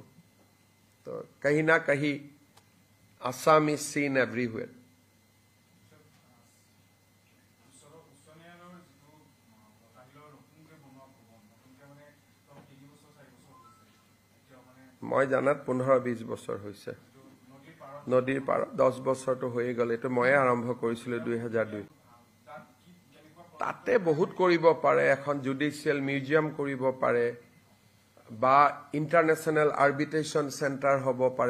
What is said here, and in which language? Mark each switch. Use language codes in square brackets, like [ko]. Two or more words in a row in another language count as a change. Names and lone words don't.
[hi] तो कहीं ना कहीं असम [en] is seen everywhere. [as] मैं জানাত 15-20 বছৰ হৈছে। নদীৰ পাৰ 10 বছৰটো হৈ গ'ল। এটো মই আৰম্ভ কৰিছিলো 2002। তাতে বহুত কৰিব পাৰে, এখন [en] judicial museum [as] কৰিব পাৰে বা [en] international arbitration center [as] হ'ব পাৰে।